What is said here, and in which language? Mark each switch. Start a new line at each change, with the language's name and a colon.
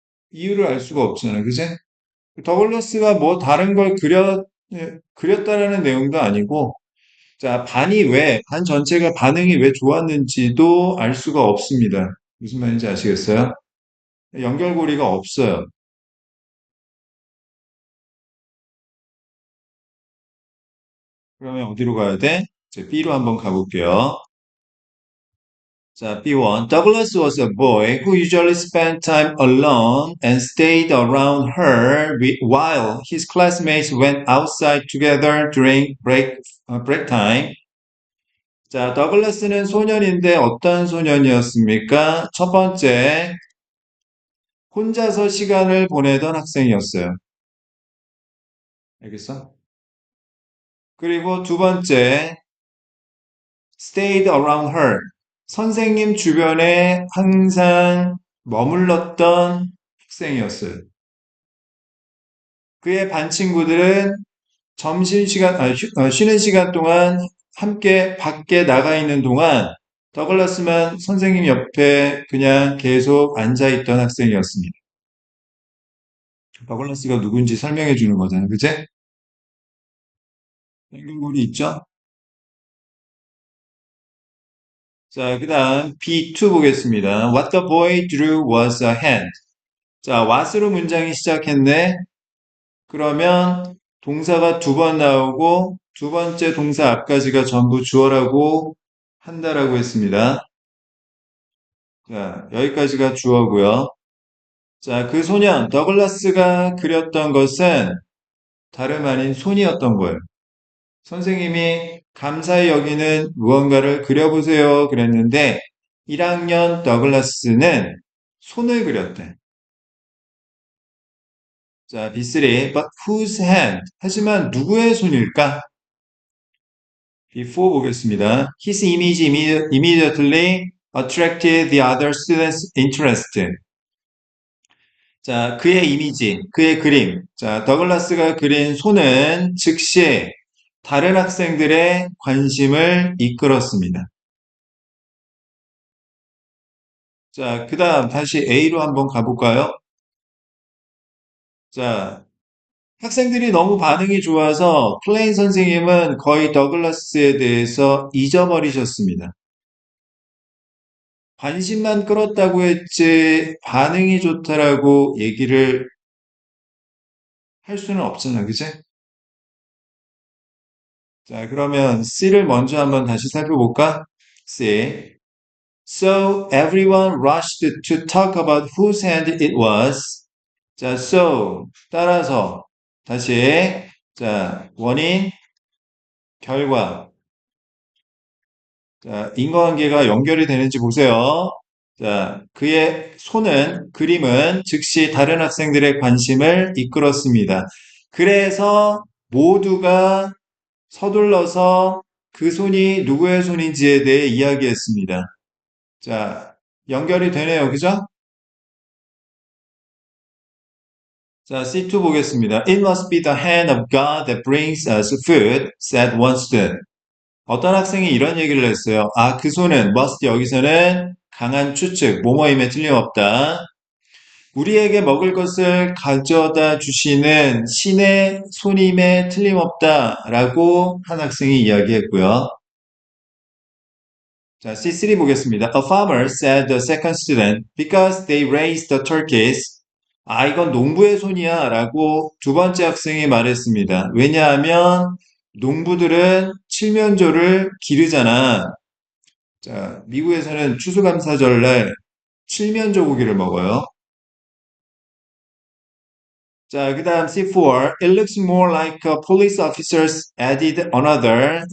Korean: 이유를 알 수가 없잖아요. 그지? 더글라스가 뭐 다른 걸 그렸다라는 내용도 아니고, 자, 반 전체가 반응이 왜 좋았는지도 알 수가 없습니다. 무슨 말인지 아시겠어요? 연결고리가 없어요. 그러면 어디로 가야 돼? 이제 B로 한번 가볼게요. 자, B1.
English: Douglas was a boy who usually spent time alone and stayed around her while his classmates went outside together during break time.
Korean: 자, 더글라스는 소년인데 어떤 소년이었습니까? 첫 번째, 혼자서 시간을 보내던 학생이었어요. 알겠어? 그리고 두 번째,
English: stayed around her.
Korean: 선생님 주변에 항상 머물렀던 학생이었어요. 그의 반 친구들은 쉬는 시간 동안 함께 밖에 나가 있는 동안 더글라스만 선생님 옆에 그냥 계속 앉아 있던 학생이었습니다. 더글라스가 누군지 설명해 주는 거잖아요. 그제? 연결고리 있죠? 자, 그 다음 B2 보겠습니다.
English: What the boy drew was a hand.
Korean: 자, what으로 문장이 시작했네. 그러면 동사가 두 번 나오고 두 번째 동사 앞까지가 전부 주어라고 한다라고 했습니다. 자, 여기까지가 주어고요. 자, 그 소년, 더글라스가 그렸던 것은 다름 아닌 손이었던 거예요. 선생님이 감사히 여기는 무언가를 그려보세요 그랬는데 1학년 더글라스는 손을 그렸대. 자, B3.
English: But whose hand?
Korean: 하지만 누구의 손일까? B4 보겠습니다.
English: His image immediately attracted the other students' interest.
Korean: 자, 그의 이미지, 그의 그림. 자, 더글라스가 그린 손은 즉시 다른 학생들의 관심을 이끌었습니다. 자, 그 다음 다시 A로 한번 가볼까요? 자, 학생들이 너무 반응이 좋아서 클레인 선생님은 거의 더글라스에 대해서 잊어버리셨습니다. 관심만 끌었다고 했지 반응이 좋다라고 얘기를 할 수는 없잖아, 그제? 자, 그러면 C를 먼저 한번 다시 살펴볼까? C.
English: So everyone rushed to talk about whose hand it was.
Korean: 자, so 따라서 다시 자, 원인, 결과. 자, 인과관계가 연결이 되는지 보세요. 자, 그의 손은, 그림은 즉시 다른 학생들의 관심을 이끌었습니다. 그래서 모두가 서둘러서 그 손이 누구의 손인지에 대해 이야기했습니다. 자, 연결이 되네요. 그죠? 자, C2 보겠습니다.
English: It must be the hand of God that brings us food, said one student.
Korean: 어떤 학생이 이런 얘기를 했어요. 아, 그 손은, must 여기서는 강한 추측, 뭐뭐임에 틀림없다. 우리에게 먹을 것을 가져다 주시는 신의 손임에 틀림없다. 라고 한 학생이 이야기했고요. 자, C3 보겠습니다.
English: A farmer said the second student, because they raised the turkeys.
Korean: 아, 이건 농부의 손이야. 라고 두 번째 학생이 말했습니다. 왜냐하면 농부들은 칠면조를 기르잖아. 자, 미국에서는 추수감사절날 칠면조 고기를 먹어요. 자, 그 다음 C4.
English: It looks more like police officers added another.